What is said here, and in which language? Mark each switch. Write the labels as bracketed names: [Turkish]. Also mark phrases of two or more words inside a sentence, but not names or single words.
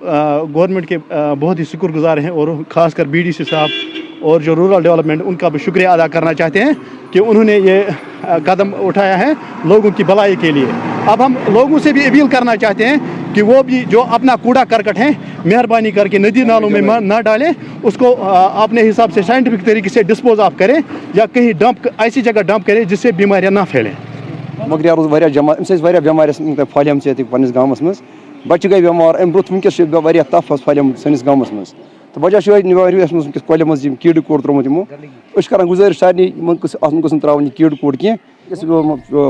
[Urdu] گورنمنٹ کے بہت ہی شکر گزار ہیں، اور خاص کر BDC صاحب اور جو [English] rural development, [Urdu] ان کا بھی شکریہ ادا کرنا چاہتے ہیں کہ انہوں نے یہ قدم اٹھایا ہے لوگوں کی بھلائی کے لیے۔ اب ہم لوگوں سے بھی اپیل کرنا چاہتے ہیں کہ وہ بھی جو اپنا کوڑا کرکٹ ہے مہربانی کر کے ندی نالوں میں نہ ڈالیں، اس کو اپنے حساب سے سائنٹیفک طریقے سے [English] dispose of [Urdu] کریں یا کہیں ڈمپ ایسی جگہ ڈمپ کریں جس سے بیماریاں نہ پھیلیں۔ [Kashmiri] مگر روز واریاہ جمع امہِ سۭتۍ واریاہ بیمارِ پھہلیمژ ییٚتہِ پنٛنِس گامَس منٛز، بَچہِ گٔے بٮ۪مار اَمہِ برونٛٹھ وٕنکٮ۪س چھِ واریاہ تَپھ پھہلیمٕژ سٲنِس گامَس منٛز، تہٕ وجہ چھُ یَتھ منٛز وٕنکٮ۪س کۄلہِ منٛز یِم کیٖڑٕ کوڑ ترٛوومُت یِمو۔ أسۍ چھِ کَران گُزٲرِش سارنٕے یِمن اَتھ گوٚژھ نہٕ ترٛاوُن یہِ کیٖڑٕ کوڑ کینٛہہ۔